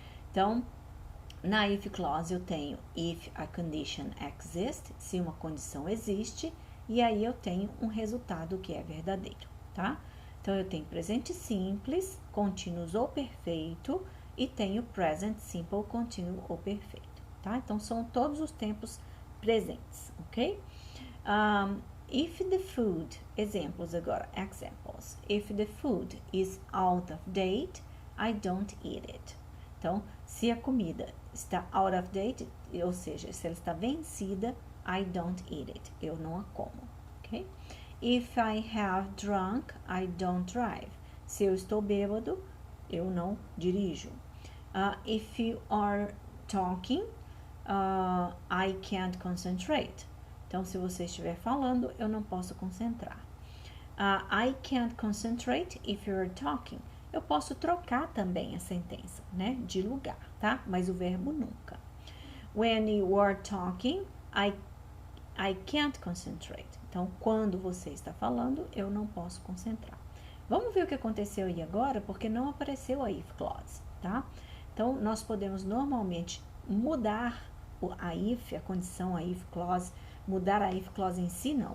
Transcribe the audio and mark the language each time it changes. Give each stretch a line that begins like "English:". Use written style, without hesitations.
Portuguese: Então, na if clause eu tenho
English: if a condition exists,
Portuguese: se uma condição existe, e aí eu tenho um resultado que é verdadeiro, tá? Então, eu tenho presente simples, contínuos ou perfeito, e tenho present simple, contínuo ou perfeito, tá? Então, são todos os tempos presentes, ok?
English: If the food,
Portuguese: exemplos agora,
English: examples. If the food is out of date, I don't eat it.
Portuguese: Então, se a comida está
English: out of date,
Portuguese: ou seja, se ela está vencida,
English: I don't eat it.
Portuguese: Eu não a como, ok?
English: If I have drunk, I don't drive.
Portuguese: Se eu estou bêbado, eu não dirijo.
English: If you are talking, I can't concentrate.
Portuguese: Então, se você estiver falando, eu não posso concentrar.
English: I can't concentrate if you're talking.
Portuguese: Eu posso trocar também a sentença, né? De lugar, tá? Mas o verbo nunca.
English: When you are talking, I can't concentrate.
Portuguese: Então, quando você está falando, eu não posso concentrar. Vamos ver o que aconteceu aí agora, porque não apareceu a if clause, tá? Então, nós podemos normalmente mudar a if, a condição, a if clause, mudar a if clause em si, não.